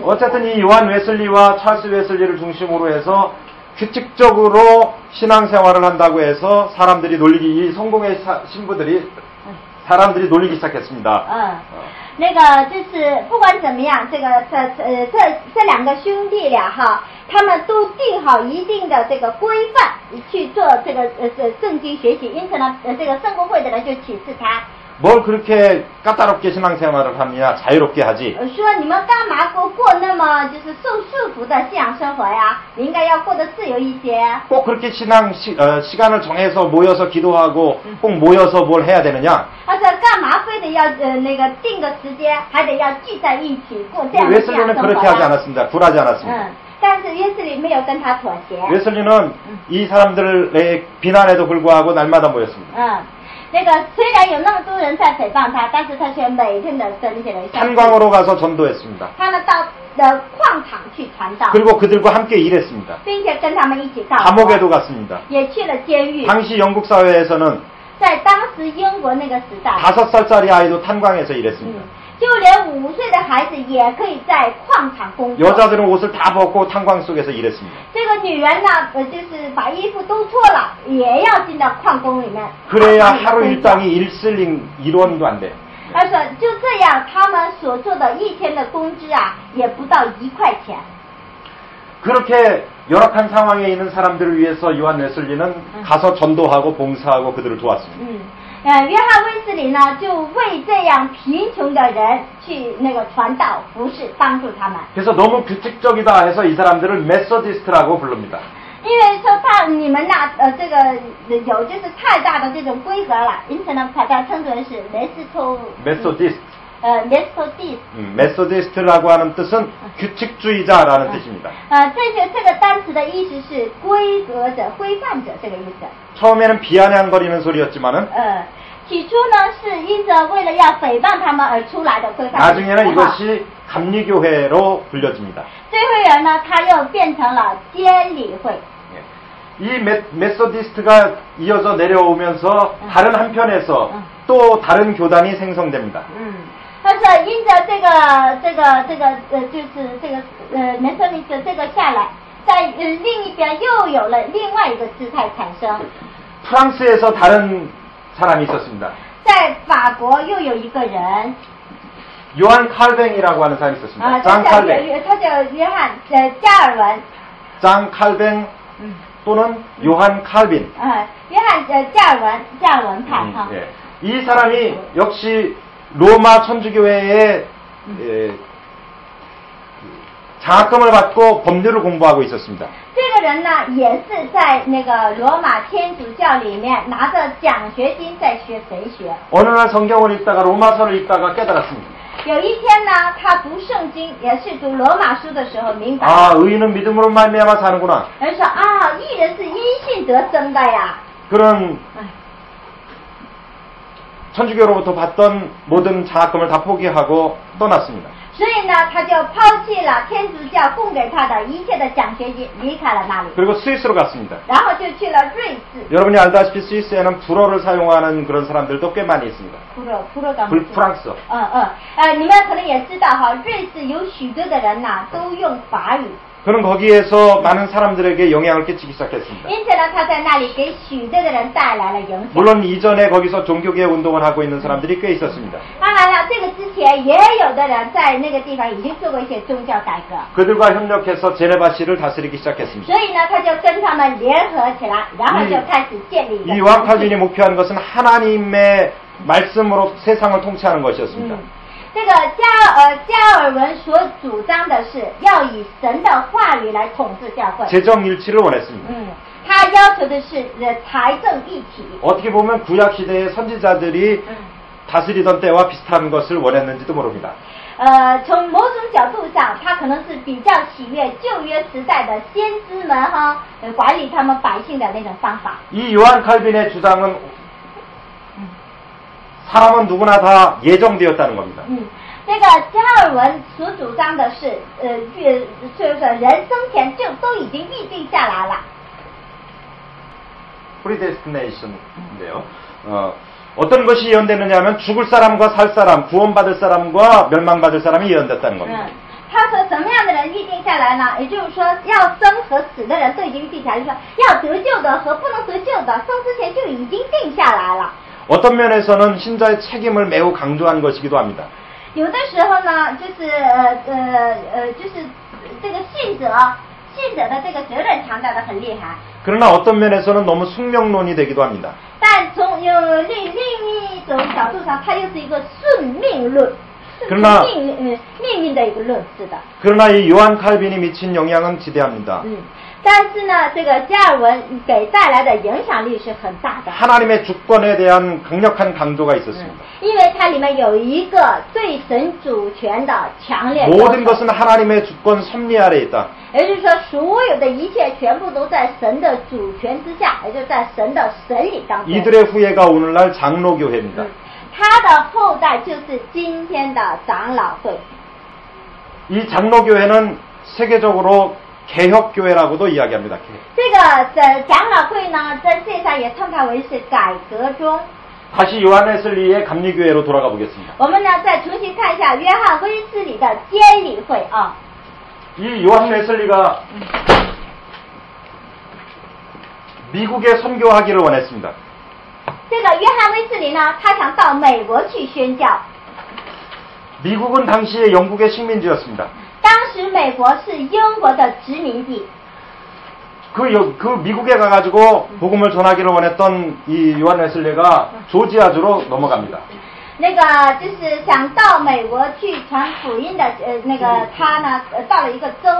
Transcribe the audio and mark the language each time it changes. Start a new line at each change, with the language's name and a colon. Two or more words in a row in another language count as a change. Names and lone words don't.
Korean: 어쨌든 이 요한 웨슬리와 찰스 웨슬리를 중심으로 해서 규칙적으로 신앙생활을 한다고 해서 사람들이 놀리기 이 성공의 신부들이 사람들이 놀리기 시작했습니다.
Chinese: 那个就是不管怎么样，这两个兄弟俩哈，他们都定好一定的这个规范去做这个圣经学习，因此呢，这个圣公会的人就启示他。
Korean: 뭘 그렇게 까다롭게 신앙생활을 하느냐 자유롭게 하지.
Chinese: 说你们干嘛过那么就是受束缚的信仰生活呀？你应该要过得自由一些。
Korean: 꼭 그렇게 시간을 정해서 모여서 기도하고 꼭 모여서 뭘 해야 되느냐?
Chinese: 他说干嘛非得要那个定个时间，还得要聚在一起过这样的信仰
Korean: 웨슬리는
Chinese: 生
Korean: 그렇게
Chinese: 活
Korean: 하지
Chinese: 呀？
Korean: 않았습니다. 굴하지 않았습니다.
Chinese: 但是约斯理没有跟他妥协。
Korean: 웨슬리는 이 사람들의 비난에도 불구하고 날마다 모였습니다.
Chinese: 那个虽然有那么多人在诽谤他，但是他却每天的跟这人相处。
Korean: 탄광으로 가서 전도했습니다.
Chinese: 他呢到矿场去传道，
Korean: 그리고 그들과 함께 일했습니다.
Chinese: 并且跟他们一起干活，
Korean: 감옥에도 갔습니다.
Chinese: 也去了监狱。
Korean: 당시 영국 사회에서는
Chinese: 在当时英国那个时代，
Korean: 5살짜리 아이도 탄광에서 일했습니다.
Chinese: 就连5岁的孩子也可以在矿场工作。
Korean: 여자들은 옷을 다 벗고 탄광 속에서 일했습니다.
Chinese: 这个女人呢，就是把衣服都脱了，也要进到矿工里面。
Korean: 그래야 하루 일당이 1원도 안 돼.
Chinese: 他说就这样，他们所做的一天的工资啊，也不到1块钱。
Korean: 그렇게 열악한 상황에 있는 사람들을 위해서 요한 웨슬리는 가서 전도하고 봉사하고 그들을 도왔습니다.
Chinese: 约翰卫斯理呢，就为这样贫穷的人去那个传道服侍，帮助他们。
Korean: 그래서 너무 규칙적이다 해서 이 사람들을 메소디스트라고 부릅니다.
Chinese: 因为说你们那这个有就是太大的这种规格了，因此呢，把它称之为是
Korean: 메소디스트. 메소디스트. 메소디스트라고 하는 뜻은 규칙주의자라는 뜻입니다.
Chinese: 这个单词的意思是规格者、规范者这个意思。
Korean: 처음에는 비아냥거리는 소리였지만은
Chinese: 起初呢是因着为了要诽谤他们而出来的规范。
Korean: 나중에는 이것이 감리교회로 불려집니다.
Chinese: 最后人呢，他又变成了监理会。
Korean: 이 메소디스트가 이어져 내려오면서 다른 한편에서 또 다른 교단이 생성됩니다.
Chinese: 他说因着这个就是这个메소디스트这个下来，在另一边又有了另外一个支派产生。
Korean: 프랑스에서 다른 사람이 있었습니다.
Chinese: 在法国又有一个人。
Korean: 요한 칼뱅이라고 하는 사람이 있었습니다.
Chinese: 他叫约翰加尔文。
Korean: 장 칼뱅 또는 요한 칼빈.
Chinese: 约翰加尔文派哈。
Korean: 예. 이 사람이 역시 로마 천주교회에 장학금을 받고 법률을 공부하고 있었습니다.
Chinese: 这个人呢，也是在那个罗马天主教里面拿着奖学金在学神学。
Korean: 어느 날 성경을 읽다가 로마서를 읽다가 깨달았습니다.
Chinese: 有一天呢，他读圣经，也是读罗马书的时候明白。
Korean: 아, 의인은 믿음으로 말미암아 사는구나.
Chinese: 人说啊，义人是因信得生的呀。
Korean: 그런 천주교로부터 받던 모든 장학금을 다 포기하고 떠났습니다.
Chinese: 所以呢，他就抛弃了天主教供给他的一切的奖学金，离开了那里。
Korean: 그리고 스위스로 갔습니다.
Chinese: 然后就去了瑞士。
Korean: 여러분이 알다시피 스위스에는 불어를 사용하는 그런 사람들도 꽤 많이 있습니다. 프랑스.
Chinese: 你们可能也知道哈，瑞士有许多的人呐，都用法语。
Korean: 그는 거기에서 많은 사람들에게 영향을 끼치기 시작했습니다.
Chinese: 因此呢，他在那里给许多的人带来了影响。
Korean: 물론 이전에 거기서 종교개혁 운동을 하고 있는 사람들이 꽤 있었습니다.
Chinese: 当然了，这个之前也有的人在那个地方已经做过一些宗教改革，
Korean: 그들과 협력해서 제네바시를 다스리기 시작했습니다.
Chinese: 所以呢，他就跟他们联合起来，然后就开始建立一个
Korean: 이
Chinese: 团
Korean: 요한
Chinese: 体。
Korean: 칼빈이 목표한 것은 하나님의 말씀으로 세상을 통치하는 것이었습니다.
Chinese: 这个加尔文所主张的是要以神的话语来统治教会。
Korean: 재정 일치를 원했습니다.
Chinese: 他要求的是财政一体。
Korean: 어떻게 보면 구약 시대의 선지자들이 다스리던 때와 비슷한 것을 원했는지도 모릅니다.
Chinese: 从某种角度上，他可能是比较喜悦旧约时代的先知们管理他们百姓的那种方法。
Korean: 이 요한 칼빈의 주장은 사람은 누구나 다 예정되었다는 겁니다.
Chinese: 这个加尔文所主张的是，就是人生前就都已经预定下来了。
Korean: predestination인데요. 어떤 것이 예언되느냐 하면 죽을 사람과 살 사람, 구원받을 사람과 멸망받을 사람이 예언됐다는 겁니다.
Chinese: 他说什么样的人预定下来呢？也就是说，要生和死的人都已经预定下来，就是说要得救的和不能得救的，生之前就已经定下来了。
Korean: 어떤 면에서는 신자의 책임을 매우 강조한 것이기도 합니다.
Chinese: 有的时候呢，就是就是这个信者的这个责任强调的很厉害。
Korean: 그러나 어떤 면에서는 너무 숙명론이 되기도 합니다.
Chinese: 但从另一种角度上，它又是一个顺命论，命运的一个论式的。
Korean: 그러나 이 요한 칼빈이 미친 영향은 지대합니다.
Chinese: 但是呢，这个加尔文给带来的影响力是很大的。
Korean: 하나님의 주권에 대한 강력한 강조가 있었습니다.
Chinese: 因为它里面有一个对神主权的强烈。
Korean: 모든 것은 하나님의 주권 섭리 아래 있다.
Chinese: 也就是说，所有的一切全部都在神的主权之下，也就在神的审理当中。
Korean: 이들의 후예가 오늘날 장로교회입니다.
Chinese: 他的后代就是今天的长老会。
Korean: 이 장로교회는 세계적으로 개혁교회라고도 이야기합니다.
Chinese: 这个长老会呢，在世界上也称它为是改革中。
Korean: 다시 요한 웨슬리의 감리교회로 돌아가 보겠습니다.
Chinese: 我们呢，再重新看一下约翰威斯理的监理会啊。
Korean: 이 요한 웨슬리가 미국에 선교하기를 원했습니다.
Chinese: 这个约翰威斯理呢，他想到美国去宣教。
Korean: 미국은 당시에 영국의 식민지였습니다.
Chinese: 当时美国是英国的殖民地。
Korean: 그 미국에 가가지고 복음을 전하기를 원했던 이 요한 웨슬리가 조지아주로 넘어갑니다.
Chinese: 那个就是想到美国去传福音的那个他呢，到了一个州。